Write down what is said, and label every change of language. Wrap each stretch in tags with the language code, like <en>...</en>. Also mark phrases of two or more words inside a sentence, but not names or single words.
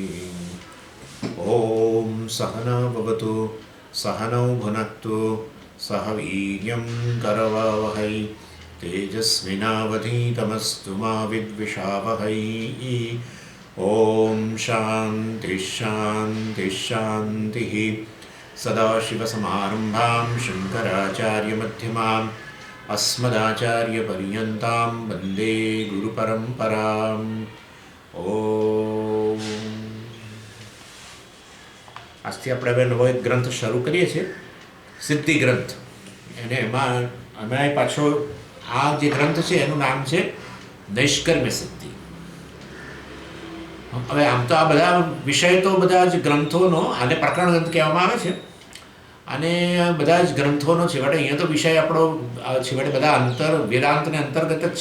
<sa>ॐ सहना भवतु सहनौ भुनक्तु सह वीर्यं करवावहै तेजस्विनावधीतमस्तु मा विद्विषावहै। ॐ शान्तिः शान्तिः शान्तिः। सदाशिवसमारम्भां शङ्कराचार्यमध्यमाम् अस्मदाचार्यपर्यन्तां वन्दे गुरुपरम्पराम्।</sa> <gu>ઓમ આજથી આપણે હવે નવો એક ગ્રંથ શરૂ કરીએ છીએ, સિદ્ધિ ગ્રંથ. એને એમાં પાછો આ જે ગ્રંથ છે એનું નામ છે નૈષ્કર્મ્ય સિદ્ધિ. હવે આમ તો આ બધા વિષય તો બધા જ ગ્રંથોનો આને પ્રકરણ ગ્રંથ કહેવામાં આવે છે અને બધા જ ગ્રંથોનો છેવટે અહીંયા તો વિષય આપણો છેવટે બધા વેદાંતને અંતર્ગત જ છે.</gu>